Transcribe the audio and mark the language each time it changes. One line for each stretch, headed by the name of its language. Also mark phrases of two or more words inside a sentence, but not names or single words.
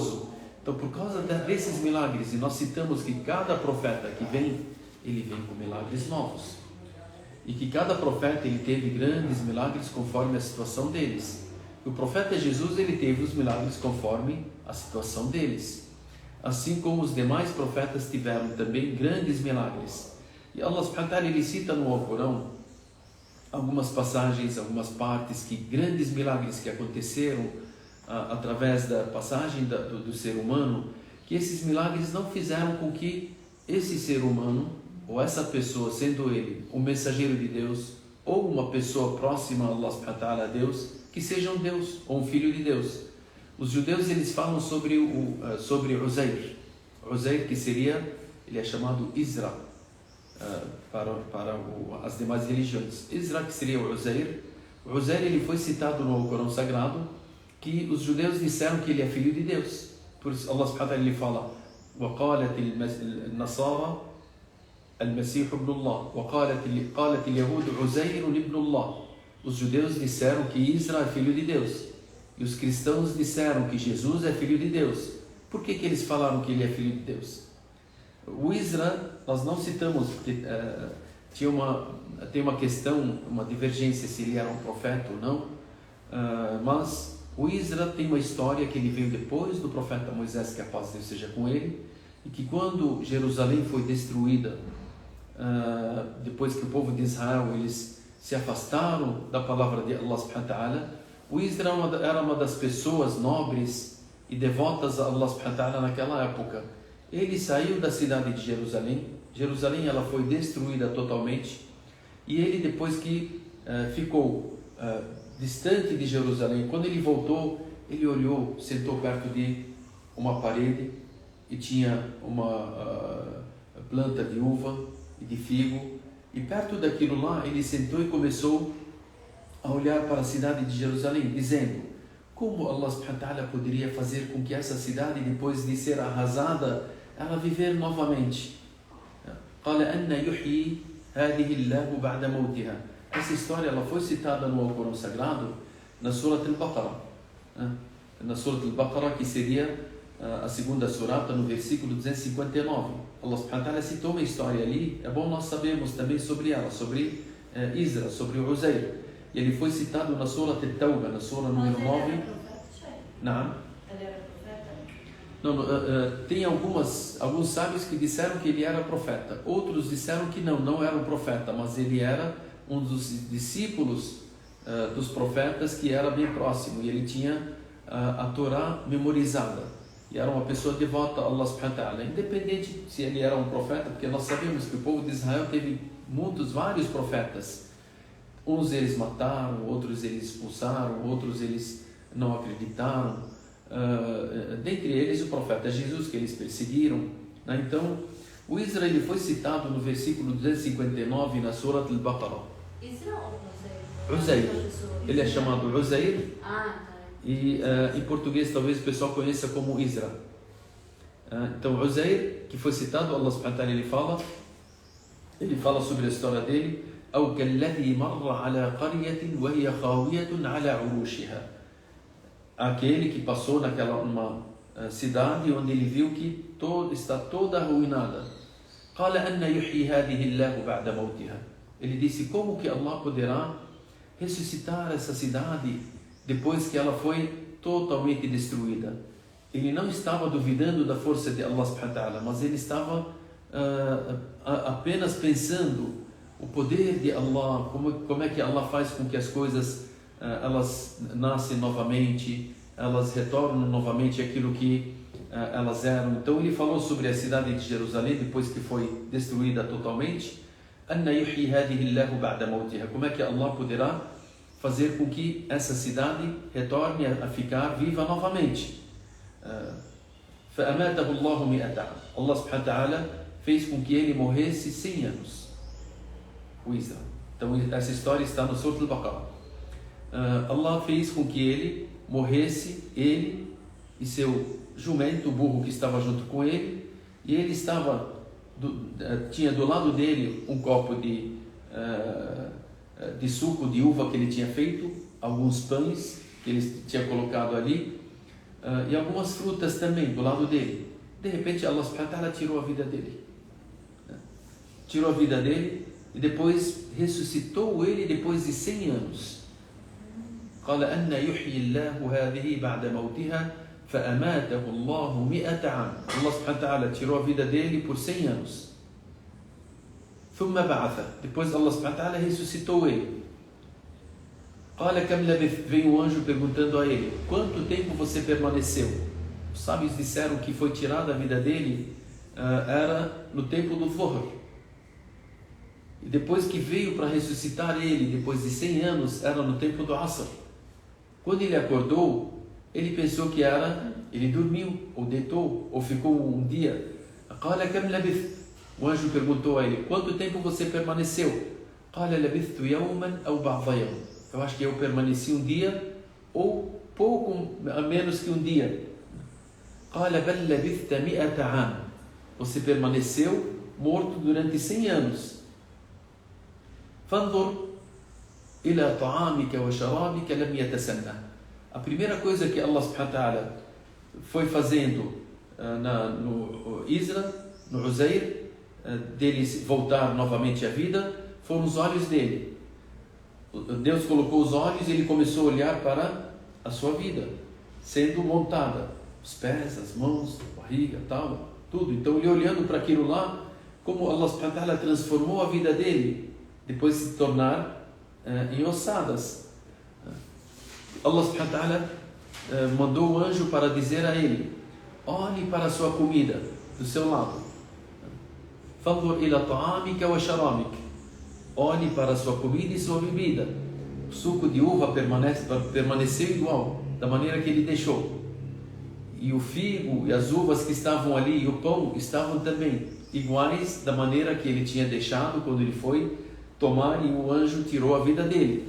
Portuguese: Então, por causa desses milagres, e nós citamos que cada profeta que vem ele vem com milagres novos. E que cada profeta ele teve grandes milagres conforme a situação deles. O profeta Jesus ele teve os milagres conforme a situação deles. Assim como os demais profetas tiveram também grandes milagres. E
Arabic: الله سبحانه وتعالى
Portuguese: ele cita no Alcorão algumas passagens, algumas partes que grandes milagres que aconteceram através da passagem do ser humano, que esses milagres não fizeram com que esse ser humano ou essa pessoa, sendo ele um mensageiro de Deus ou uma pessoa próxima a
Arabic: الله سبحانه وتعالى,
Portuguese: a Deus, que seja um Deus ou um filho de Deus. Os judeus eles falam sobre Uzair. Uzair que seria, ele é chamado Isra para as demais religiões. Isra que seria o Uzair. O Uzair ele foi citado no Alcorão Sagrado que os judeus disseram que ele é filho de Deus. Por isso
Arabic: الله سبحانه وتعالى
Portuguese: ele fala
Arabic: وقالت النصارى المسيح ابن الله وقالت اليهود عزير ابن الله.
Portuguese: Os judeus disseram que Isra é filho de Deus e os cristãos disseram que Jesus é filho de Deus. Por que eles falaram que ele é filho de Deus? O Isra nós não citamos porque tem uma questão, uma divergência se ele era um profeta ou não, mas o Isra tem uma história que ele veio depois do profeta Moisés, que a paz de Deus seja com ele, e que quando Jerusalém foi destruída, depois que o povo de Israel eles se afastaram da palavra de
Arabic: الله سبحانه وتعالى,
Portuguese: o Isra era uma das pessoas nobres e devotas a
Arabic: الله سبحانه وتعالى
Portuguese: naquela época. Ele saiu da cidade de Jerusalém. Jerusalém ela foi destruída totalmente, e ele depois que ficou distante de Jerusalém, quando ele voltou, ele olhou, sentou perto de uma parede e tinha uma planta de uva e de figo, e perto daquilo lá ele sentou e começou a olhar para a cidade de Jerusalém, dizendo: como
Arabic: الله سبحانه وتعالى
Portuguese: poderia fazer com que essa cidade, depois de ser arrasada, ela viver novamente?
Arabic: قال أن يحيي هذه الله بعد موتها.
Portuguese: Essa história ela foi citada no Alcorão Sagrado na Surat al-Baqarah, na Surat al-Baqarah, que seria a segunda surata, no versículo 259.
Arabic: الله سبحانه وتعالى
Portuguese: citou uma história ali, é bom nós sabermos também sobre ela, sobre Isra, sobre o Uzair. E ele foi citado na Surat al-Tawbah, na Sura número 9. Não. Ele era profeta? Não, tem alguns sábios que disseram que ele era profeta, outros disseram que não era um profeta, mas ele era um dos discípulos dos profetas que era bem próximo, e ele tinha a Torá memorizada, e era uma pessoa devota a
Arabic: الله سبحانه وتعالى,
Portuguese: independente se ele era um profeta, porque nós sabemos que o povo de Israel teve vários profetas. Uns eles mataram, outros eles expulsaram, outros eles não acreditaram, dentre eles o profeta Jesus, que eles perseguiram, né? Então o Isra ele foi citado no versículo 259 na Surat al-Baqarah. Isra ou Uzair. Ele é chamado Uzair. Tá. E em português talvez o pessoal conheça como Isra. Então Uzair, que foi citado,
Arabic: الله سبحانه وتعالى
Portuguese: ele fala sobre a história dele:
Arabic: أو كالذي مر على قرية وهي خاوية على عروشها.
Portuguese: Aquele que passou numa cidade onde ele viu que está toda arruinada.
Arabic: قال أن يحيي هذه الله بعد موتها.
Portuguese: Ele disse: como que Allah poderá ressuscitar essa cidade depois que ela foi totalmente destruída? Ele não estava duvidando da força de
Arabic: الله سبحانه وتعالى,
Portuguese: mas ele estava apenas pensando o poder de Allah, como é que Allah faz com que as coisas elas nascem novamente, elas retornam novamente aquilo que elas eram. Então ele falou sobre a cidade de Jerusalém depois que foi destruída totalmente. Como é que Allah poderá fazer com que essa cidade retorne a ficar viva novamente?
Arabic: الله سبحانه وتعالى
Portuguese: fez com que ele morresse 100 anos, o Isra. Então essa história está no Surat al-Baqarah. Allah fez com que ele morresse, ele e seu jumento, o burro que estava junto com ele, e ele tinha do lado dele um copo de suco de uva que ele tinha feito, alguns pães que ele tinha colocado ali, e algumas frutas também do lado dele. De repente
Arabic: الله سبحانه وتعالى
Portuguese: tirou a vida dele. tirou a vida dele e depois ressuscitou ele depois de 100 anos.
Arabic: قال أن يحيي الله هذه بعد موتها فأماته الله 100 عام. الله سبحانه وتعالى
Portuguese: tirou a vida dele por 100 anos.
Arabic: ثم بعثه.
Portuguese: Depois
Arabic: الله سبحانه وتعالى
Portuguese: ressuscitou ele.
Arabic: قال كم لبثت.
Portuguese: Veio um anjo perguntando a ele: quanto tempo você permaneceu? Os sábios disseram que foi tirada a vida dele era no tempo do Dhuhr. E depois que veio para ressuscitar ele, depois de 100 anos, era no tempo do Asr. Quando ele acordou, ele pensou que ele dormiu, ou deitou, ou ficou um dia.
Arabic: قال كم لبثت.
Portuguese: O anjo perguntou a ele: quanto tempo você permaneceu?
Arabic: قال لبثت يوما أو بعض يوم.
Portuguese: Eu acho que eu permaneci um dia, ou pouco menos que um dia.
Arabic: قال بل لبثت 100 عام.
Portuguese: Você permaneceu morto durante 100 anos.
Arabic: فانظر إلى طعامك وشرابك لم يتسنى.
Portuguese: A primeira coisa que
Arabic: الله سبحانه وتعالى
Portuguese: foi fazendo no Isra, no Uzair, dele voltar novamente à vida, foram os olhos dele. Deus colocou os olhos e ele começou a olhar para a sua vida, sendo montada, os pés, as mãos, a barriga, tal, tudo. Então ele olhando para aquilo lá, como
Arabic: الله سبحانه وتعالى
Portuguese: transformou a vida dele, depois de se tornar em ossadas.
Arabic: الله سبحانه وتعالى
Portuguese: mandou o anjo para dizer a ele: olhe para a sua comida do seu lado.
Arabic: فانظر إلى طعامك وشرابك.
Portuguese: Olhe para a sua comida e sua bebida. O suco de uva permaneceu igual, da maneira que ele deixou. E o figo e as uvas que estavam ali e o pão estavam também iguais da maneira que ele tinha deixado quando ele foi tomar e o anjo tirou a vida dele.